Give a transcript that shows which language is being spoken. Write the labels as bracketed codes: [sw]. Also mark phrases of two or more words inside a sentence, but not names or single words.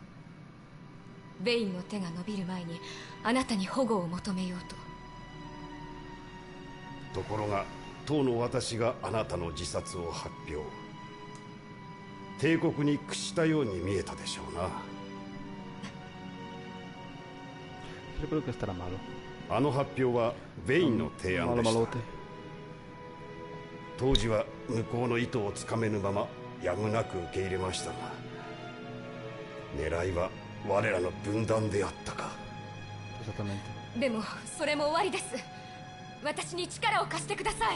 [ja] ベインの手が伸びる前にあなたに保護を求めようと。ところが当の私があなたの自殺を発表。帝国に屈したように見えたでしょうな。 [es] Yo creo que estará malo. [ja] あの発表はベインの提案でした。当時は向こうの意図をつかめぬままやむなく受け入れましたが、狙いは我らの分断であったか。でもそれも終わりです。私に力を貸してください。